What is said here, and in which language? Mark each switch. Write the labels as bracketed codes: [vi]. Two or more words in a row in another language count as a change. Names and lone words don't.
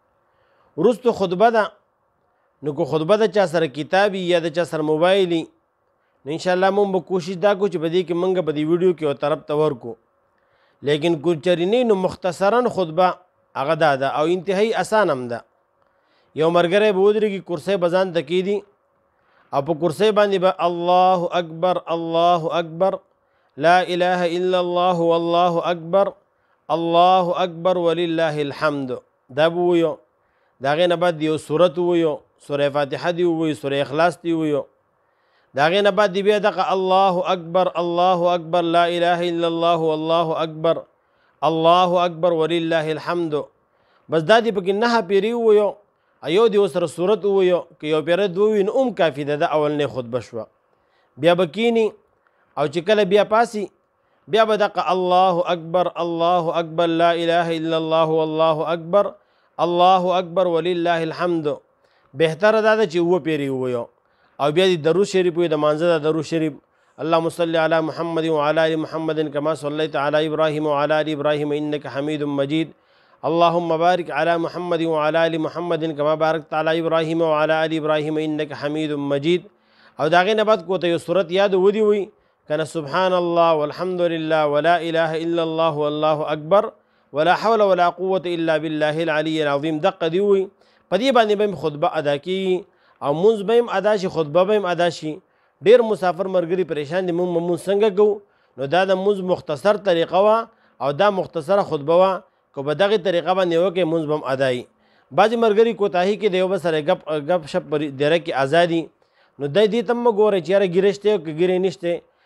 [ps] وروستو خطبه ده، نو که خطبه د چا سره کتابي یا د چا سره موبایلي نو انشاءالله مونږ به کوشش دا کوو چې په دې کې مونږ په دې ویډیو کې یو طرف ته ورکو. لیکن که چېرې نه نو مختصرا خطبه هغه دا ده او انتهایی اسان هم ده. یو ملګری به ودرېږي، کرسۍ به ځان ته کېږدي او په کرسۍ باندې به [ar] الله اکبر الله اکبر لا اله الا الله والله اکبر الله اکبر ولله الحمد [ps] دا به وویو. د هغې نه بعد یو سورت وویو، سوره فاتحه دې وویو، سوره اخلاص دې وویو. د هغې نه بعد دې بیا دغه [ar] الله اکبر الله اکبر لا اله الا الله والله اکبر الله اکبر ولله الحمد. [ps] بس دا دې پکې 9 پیرې وویو، یو دې ورسره سورت وویو، که یو پیره 2 وي نو کافي ده. د اولنۍ خطبه شوه. بیا به کینی او چې کله بیا پاسي بیا به دغه [ar] الله اکبر الله اکبر لا اله الا الله والله اکبر الله اکبر ولله الحمد. [ps] بهتره دا ده چې 2 پیرې وویو او بیا دې درود شریف وي. د مانځه د درود شریف [ar] اللهم صل علی محمد وعلى ال محمد كما صليت على ابراهيم وعلى ال ابراهيم انك حميد مجيد اللهم بارك على محمد وعلى ال محمد كما باركت على ابراهيم وعلى ال ابراهيم انك حميد مجيد. [ps] او دا غې نه بعد کوته یو سورت یاد ودی وي کنه، [ar] سبحان الله والحمد لله ولا اله الا الله والله اکبر ولا حول ولا قوه الا بالله العلي العظيم. [ps] دقه دی وي. په دې باندې به خطبه ادا کیږي او مونځ به هم ادا شي، خطبه به هم ادا شي. ډېر مسافر مرګري پریشان دي مونږ څنګه کوو. نو دا د مونځ مختصر طریقه وه او دا مختصره خطبه وه. که په دغې طریقه باندې وکړې مونځ به هم ادایي. بعضې مرګري کوتاهي کې د یو بل سره ګپ شپ په دیره کې ازادي، نو دی دې ته هم مه ګوره چې یاره ګیرې شته او که ګیرې نشته.